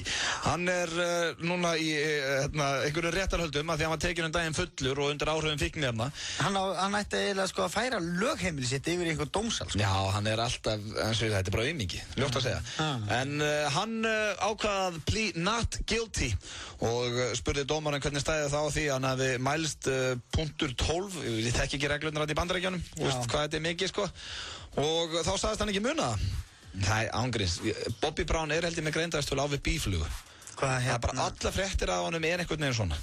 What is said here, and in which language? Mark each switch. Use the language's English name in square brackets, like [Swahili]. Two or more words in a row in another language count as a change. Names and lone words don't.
[Icelandic] Hann er núna í einhverju réttarhöldum að því að hann var tekinn daginn fullur og undir áhrifum fíkniefna. Hann ætti eiginlega sko að færa lögheimili sitt yfir einhver dómsal. Sko. Já, hann er alltaf, þetta er bara aumingi, ljótt að segja. En hann ákvað að [English] plea not guilty [Icelandic] og spurði dómarinn hann hvernig stæði þá því hann hafi mælst punktur 12, ég þekki ekki reglurnar í Bandaríkjunum, hvað þetta mikið sko, og þá sagðist hann ekki muna það. Nei, ángríns, Bobby Brown held ég með greindaðistölu á við bíflugu. Það bara alla fréttir af honum einhvern veginn svona.